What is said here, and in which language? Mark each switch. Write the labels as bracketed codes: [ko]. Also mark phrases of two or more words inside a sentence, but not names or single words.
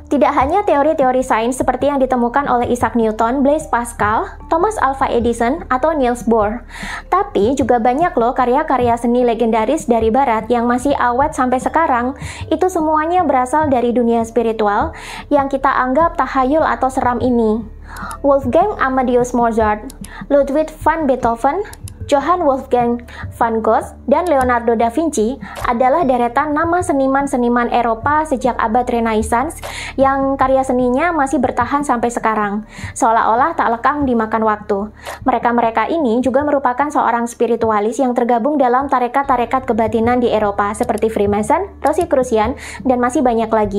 [id] Tidak hanya teori-teori sains seperti yang ditemukan oleh Isaac Newton, Blaise Pascal, Thomas Alva Edison, atau Niels Bohr. Tapi juga banyak loh karya-karya seni legendaris dari barat yang masih awet sampai sekarang. Itu semuanya berasal dari dunia spiritual yang kita anggap tahayul atau seram ini. Wolfgang Amadeus Mozart, Ludwig van Beethoven, Johann Wolfgang van Gogh, dan Leonardo da Vinci adalah deretan nama seniman-seniman Eropa sejak abad Renaissance yang karya seninya masih bertahan sampai sekarang, seolah-olah tak lekang dimakan waktu. Mereka-mereka ini juga merupakan seorang spiritualis yang tergabung dalam tarekat-tarekat kebatinan di Eropa seperti Freemason, Rosicrucian, dan masih banyak lagi.